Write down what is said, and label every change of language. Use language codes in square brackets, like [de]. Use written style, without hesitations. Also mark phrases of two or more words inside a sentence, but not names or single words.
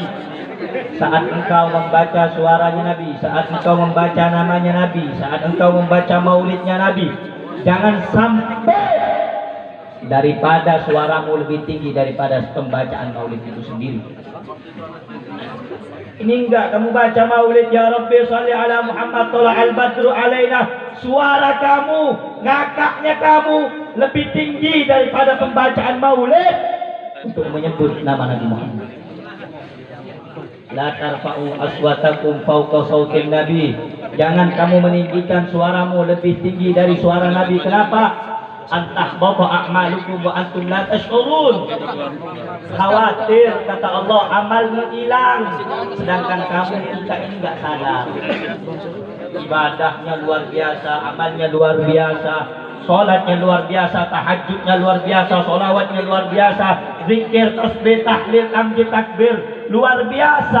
[id] Saat engkau membaca suaranya Nabi, saat engkau membaca namanya Nabi, saat engkau membaca maulidnya Nabi, jangan sampai daripada suaramu lebih tinggi daripada pembacaan maulid itu sendiri. Ini enggak kamu baca maulid, [ar] ya Rabbi shalli ala Muhammad tola'al badru alaina, [id] suara kamu, ngakaknya kamu lebih tinggi daripada pembacaan maulid untuk menyebut nama Nabi Muhammad. [ar] La tarfa'u aswatakum fawqa sautin nabi. [id] Jangan kamu meninggikan suaramu lebih tinggi dari suara Nabi. Kenapa? [ar] Antahbata a'malukum wa antum la tash'urun. [id] Khawatir, kata Allah, amalmu hilang sedangkan kamu kita ini enggak sadar. Ibadahnya luar biasa, amalnya luar biasa, sholatnya luar biasa, tahajudnya luar biasa, sholawatnya luar biasa, zikir, tasbih, tahlil, tahmid, takbir luar biasa.